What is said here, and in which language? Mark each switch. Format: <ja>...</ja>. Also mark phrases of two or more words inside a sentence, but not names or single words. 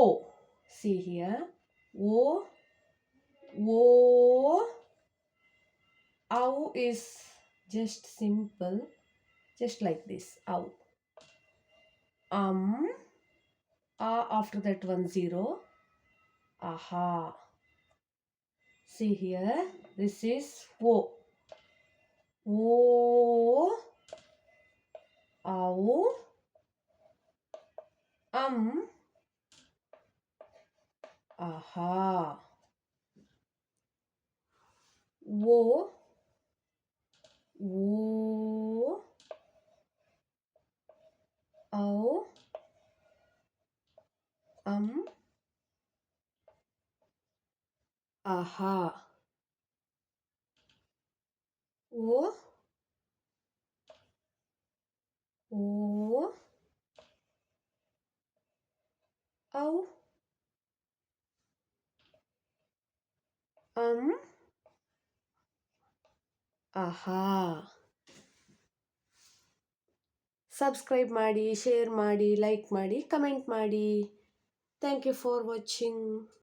<en>See here, o ow is just simple, just like this, ow. After that 1 0, aha. See here, this is o. Ow, aha. O, ow, aha. O, ow, aha.</en> <kn>ಸಬ್ಸ್ಕ್ರೈಬ್ ಮಾಡಿ, ಶೇರ್ ಮಾಡಿ, ಲೈಕ್ ಮಾಡಿ, ಕಮೆಂಟ್ ಮಾಡಿ.</kn> <en>thank you for watching.</en>